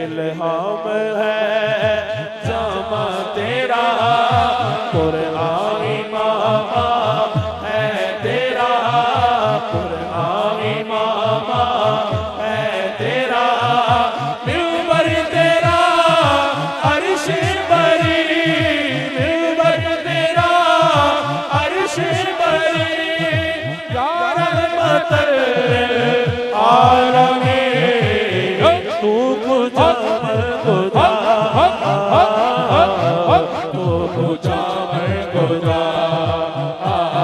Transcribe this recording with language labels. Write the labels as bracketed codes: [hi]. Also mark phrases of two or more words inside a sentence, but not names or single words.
[ur] الہام ہے جامہ تیرا قرآن مامہ ہے تیرا قرآن مامہ ہے تیرا. منبر تیرا عرش بری منبر تیرا عرش بری मिंबर तेरा अर्श बरी [ar] يا رحمة للعالمين. [fa] تو کجا من کجا تو کجا من کجا तू कुजा मन कुजा